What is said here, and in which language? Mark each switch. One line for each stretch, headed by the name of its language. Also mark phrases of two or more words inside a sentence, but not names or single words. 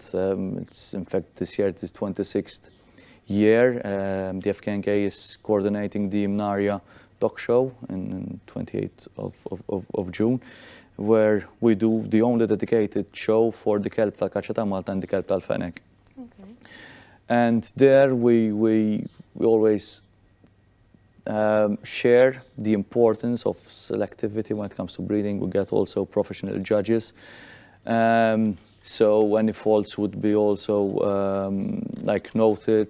English: It's, in fact, this year it is 26th year. The FKNK is coordinating the Imnaria Dog Show in 28th of June, where we do the only dedicated show for the Kelb tal-Kaċċa Malta and the Kelb tal-Fennek. Okay. And there we always share the importance of selectivity when it comes to breeding. We get also professional judges. So any faults would be also like noted.